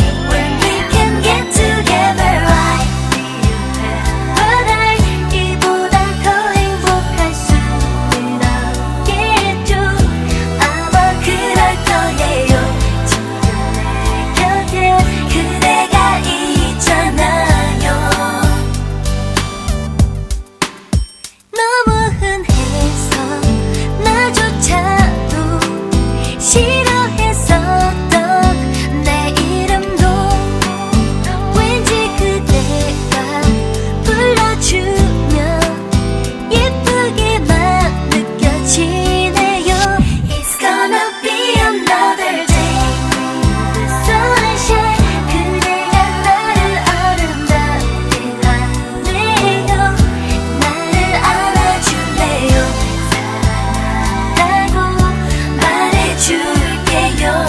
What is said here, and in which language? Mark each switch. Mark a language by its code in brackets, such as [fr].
[en] When we can get together I feel better. [ko] 이보다 더 행복할 수는 없겠죠. 아마 그럴 거예요. 지금 내 곁에 그대가 있잖아요. 너무 흔해서 나조차도 싫어했었던 내 이름도 왠지 그대가 불러주면 예쁘게만 느껴지네요. [en] It's gonna be another day with the sunshine. [ko] 그대가 나를 아름답게 하네요. 나를 안아줄래요. 사랑한다고 말해줄게요.